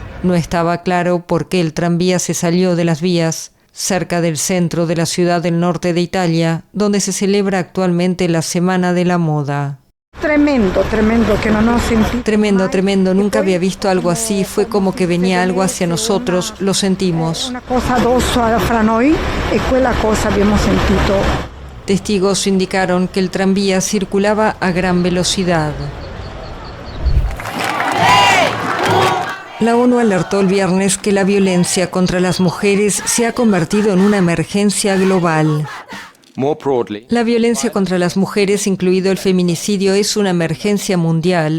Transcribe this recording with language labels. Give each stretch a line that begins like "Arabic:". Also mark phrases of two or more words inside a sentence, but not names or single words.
Spanish: No estaba claro por qué el tranvía se salió de las vías, cerca del centro de la ciudad del norte de Italia, donde se celebra actualmente la Semana de la Moda. Tremendo, que no nos sentimos. Tremendo, nunca había visto algo así, fue como que venía algo hacia nosotros, lo sentimos.
Italian: Una cosa addosso fra noi e quella cosa abbiamo sentito.
Spanish: Testigos indicaron que el tranvía circulaba a gran velocidad. La ONU alertó el viernes que la violencia contra las mujeres se ha convertido en una emergencia global. La violencia contra las mujeres, incluido el feminicidio, es una emergencia mundial.